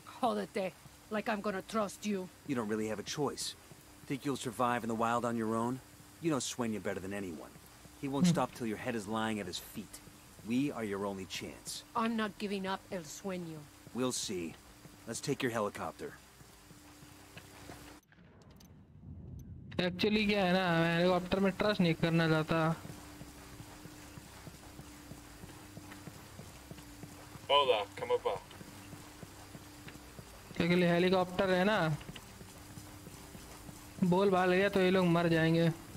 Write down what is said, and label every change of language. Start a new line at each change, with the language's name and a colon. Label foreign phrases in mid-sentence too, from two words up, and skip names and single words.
English: Jódete. Like I'm gonna trust you. You don't really have a choice. Think you'll survive in the wild on your own? You know Sueño better than anyone. He won't stop till your head is lying at his feet. We are your only chance. I'm not giving up El Sueño. We'll see. Let's take your helicopter.
Hindi: एक्चुअली क्या है ना, मैं हेलीकॉप्टर में ट्रस्ट नहीं करना चाहता.
Spanish: Hola, ¿cómo va?
Hindi: क्योंकि हेलीकॉप्टर है ना, बोल बाल गया तो ये लोग मर जाएंगे.